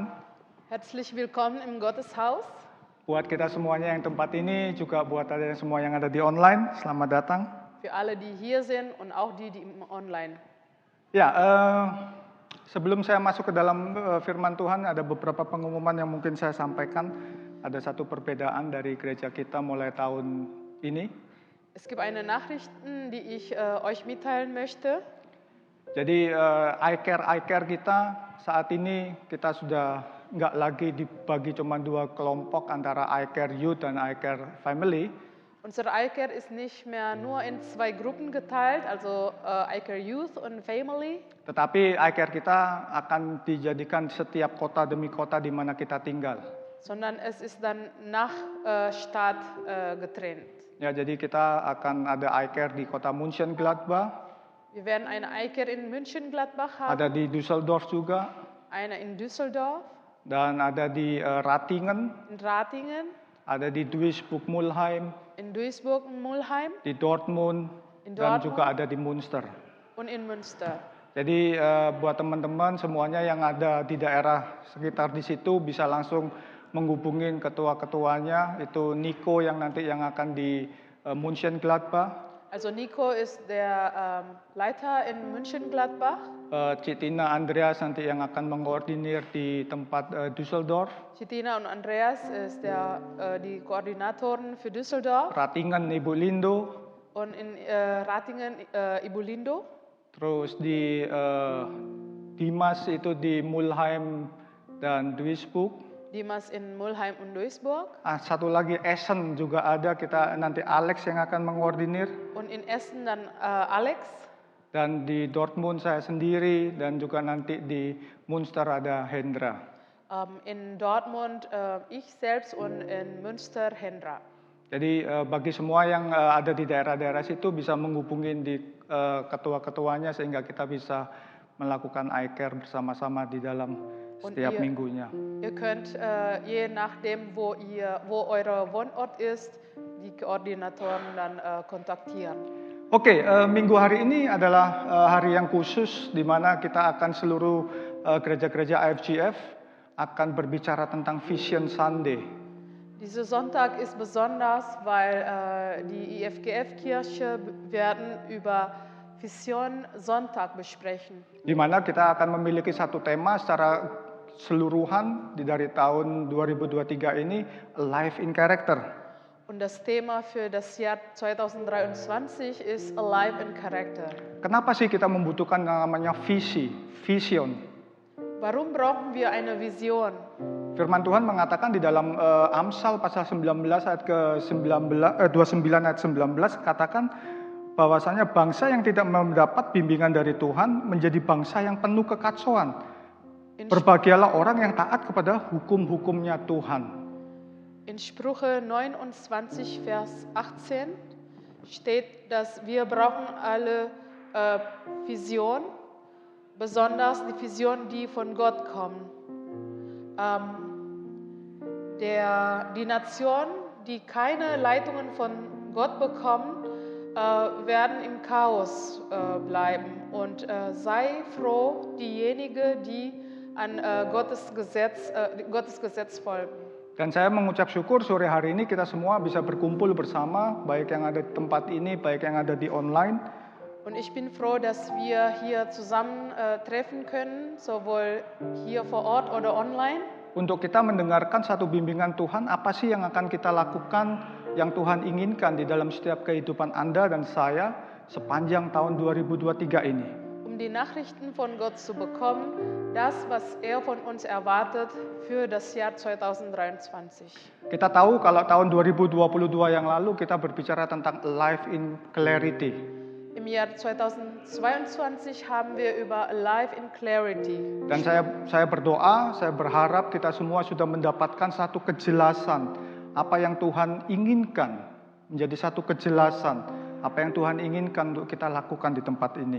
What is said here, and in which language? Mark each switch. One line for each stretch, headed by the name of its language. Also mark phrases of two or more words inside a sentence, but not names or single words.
German: Herzlich willkommen im Gotteshaus.
Indonesian: Buat kita semuanya yang tempat ini, juga buat ada semua yang ada di online, selamat datang.
German: Für alle, die hier sind und auch die online.
Indonesian: Ya, sebelum saya masuk ke dalam firman Tuhan, ada beberapa pengumuman yang mungkin saya sampaikan. Ada satu perbedaan dari gereja kita mulai tahun ini.
German: Es gibt eine Nachrichten, die ich euch mitteilen möchte.
Indonesian: Jadi iCare kita saat ini kita sudah nggak lagi dibagi cuma dua kelompok antara iCare Youth dan iCare Family.
German: Unsere iCare ist nicht mehr nur in zwei Gruppen geteilt, also iCare Youth und Family.
Indonesian: Tetapi iCare kita akan dijadikan setiap kota demi kota di mana kita tinggal.
German: Sondern es ist dann nach Stadt getrennt.
Indonesian: Ya, jadi kita akan ada iCare di kota Mönchengladbach.
German: Wir werden eine iCare in Mönchengladbach haben.
Indonesian: Ada di Düsseldorf juga.
German: Eine in Düsseldorf.
Indonesian: Dan ada di Ratingen.
German: In Ratingen.
Indonesian: Ada di Duisburg-Mulheim.
German: In Duisburg-Mulheim.
Indonesian: Di Dortmund.
German: In
Indonesian: Dan Dortmund. juga ada di Münster.
German: Und in Münster.
Indonesian: Jadi buat teman-teman semuanya yang ada di daerah sekitar di situ bisa langsung menghubungin ketua-ketuanya. Itu Nico yang nanti yang akan di Mönchengladbach.
German: Also Nico ist der Leiter in Mönchengladbach.
Indonesian: Citina Andreas nanti yang akan mengkoordinir di tempat Düsseldorf.
German: Citina und Andreas ist die Koordinatoren für Düsseldorf.
Indonesian: Ratingen Ibu Lindo.
German: Und in Ratingen Ibu Lindo.
Indonesian: Terus di Dimas itu di Mulheim dan Duisburg.
German: Dimas in Mulheim und Duisburg.
Indonesian: Satu lagi Essen juga ada, kita nanti Alex yang akan mengordinir.
German: Und in Essen dann Alex.
Indonesian: Dan di Dortmund saya sendiri, dan juga nanti di Münster ada Hendra.
German: In Dortmund ich selbst und in Münster Hendra.
Indonesian: Jadi bagi semua yang ada di daerah-daerah situ bisa menghubungin di ketua-ketuanya sehingga kita bisa melakukan iCare bersama-sama di dalam setiap minggunya.
German: Ihr könnt je nachdem, wo euer Wohnort ist, die Koordinatoren dann kontaktieren.
Indonesian: Oke, minggu hari ini adalah hari yang khusus di mana kita akan seluruh gereja-gereja IFGF akan berbicara tentang
English: Vision Sunday.
German: Dieser Sonntag ist besonders, weil die IFGF-Kirche werden über Vision Sonntag besprechen.
Indonesian: Di mana kita akan memiliki satu tema secara keseluruhan dari tahun 2023 ini,
English: Life in Character.
German: Und das Thema für das Jahr 2023 ist
English: Alive in Character.
Indonesian: Kenapa sih kita membutuhkan namanya vision?
German: Warum brauchen wir eine Vision?
Indonesian: Firman Tuhan mengatakan di dalam Amsal pasal 19 ayat ke-29 ayat 19 katakan bahwasanya bangsa yang tidak mendapat bimbingan dari Tuhan menjadi bangsa yang penuh kekacauan. Berbahagialah orang yang taat kepada hukum-hukumnya Tuhan.
German: In Sprüche 29 Vers 18 steht, dass wir brauchen alle Vision, besonders die Vision, die von Gott kommen. Die Nation, die keine Leitungen von Gott bekommen, werden im Chaos bleiben. Und sei froh, diejenige, die an Gottes Gesetz folgen.
Indonesian: Dan saya mengucap syukur sore hari ini kita semua bisa berkumpul bersama, baik yang ada di tempat ini, baik yang ada di online.
German: Und ich bin froh, dass wir hier zusammen treffen können, sowohl hier vor Ort oder online.
Indonesian: Untuk kita mendengarkan satu bimbingan Tuhan, apa sih yang akan kita lakukan, yang Tuhan inginkan di dalam setiap kehidupan Anda dan saya sepanjang tahun 2023 ini.
German: Um die Nachrichten von Gott zu bekommen, das, was von uns erwartet für das Jahr 2023.
Indonesian: Kita tahu kalau tahun 2022 yang lalu kita berbicara tentang
English: Life in Clarity.
German: Im Jahr 2022 haben wir über
English: Life in Clarity.
Indonesian: Dan saya berdoa, saya berharap kita semua sudah mendapatkan satu kejelasan apa yang Tuhan inginkan, menjadi satu kejelasan apa yang Tuhan inginkan untuk kita lakukan di tempat ini.